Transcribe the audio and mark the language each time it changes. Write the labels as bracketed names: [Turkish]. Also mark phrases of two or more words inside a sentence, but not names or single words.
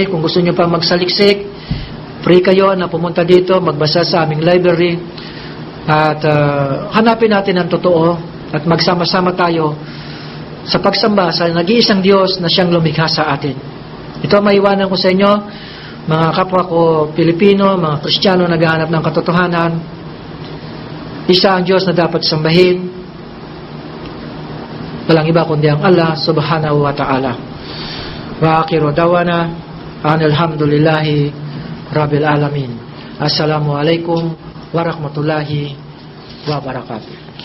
[Filipino] Kung gusto nyo pa magsaliksik, free kayo na pumunta dito, magbasa sa aming library, at hanapin natin ang totoo at magsama-sama tayo sa pagsamba sa nag-iisang Diyos na siyang lumikha sa atin. Ito ang maiwanan ko sa inyo, mga kapwa ko Pilipino, mga Kristiyano naghahanap ng katotohanan. Isa ang Diyos na dapat sambahin, walang iba kundi ang [Arabic] الله سبحانه وتعالى. وآخر دعوانا الحمد لله رب العالمين. السلام عليكم ورحمة الله وبركاته.